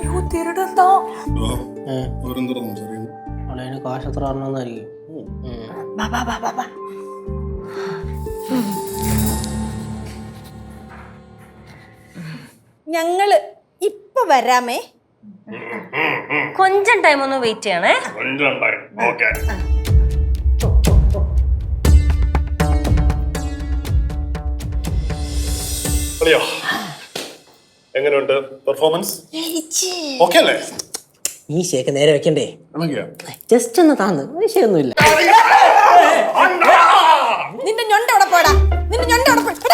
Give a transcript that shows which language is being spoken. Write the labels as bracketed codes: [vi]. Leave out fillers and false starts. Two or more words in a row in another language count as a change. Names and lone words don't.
[ml] അളിയന് കാശത്ര അറിഞ്ഞായിരിക്കും. ഞങ്ങള് ഇപ്പൊ വരാമേ. കൊഞ്ചം ടൈം ഒന്ന് വെയിറ്റ് ചെയ്യണേ. [ta] கொஞ்சம் டைம். ஓகே. [ml] അളിയോ എങ്ങനെയുണ്ട് പെർഫോമൻസ്? ഓക്കെ അല്ലേ? മീശയൊക്കെ നേരെ വെക്കണ്ടേ? ഇണങ്ങിയോ? ജസ്റ്റ് ഒന്ന് താന്ന് മീശയൊന്നുമില്ല. നിന്റെ ഞൊണ്ട അവിടെ പോടാ, നിന്റെ ഞൊണ്ട അവിടെ പോടാ.